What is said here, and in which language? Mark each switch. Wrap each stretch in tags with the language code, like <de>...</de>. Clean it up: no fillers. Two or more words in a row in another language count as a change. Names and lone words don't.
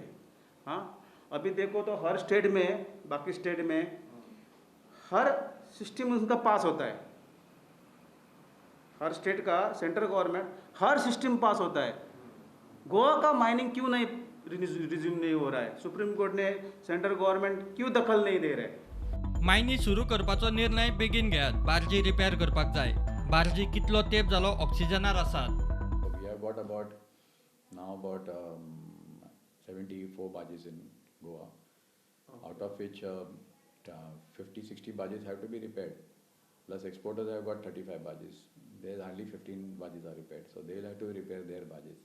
<hi>हाँ, अभी देखो तो हर स्टेट में, बाकी स्टेट में हर सिस्टम उनका पास होता है। हर स्टेट का</hi> <en>central government</en> <hi>हर सिस्टम पास होता है। गोवा का माइनिंग क्यों नहीं रिज्यूम नहीं हो रहा है? सुप्रीम कोर्ट ने</hi> <en>central government</en> <hi>क्यों दखल नहीं दे रहे?</hi> <kok>मायनी सुरू करपाचो निर्णय बेगीन घेयात, बार्जी रिपेअर करपाक जाय। बार्जी कितलो तेंप जालो ऑक्सिजनार आसात।</kok> <en>We have got about 74 barges in Goa, out of which 50-60 barges have to be repaired. Plus exporters have got 35 barges. There's hardly 15 barges are repaired, so they'll have to repair their barges.</en>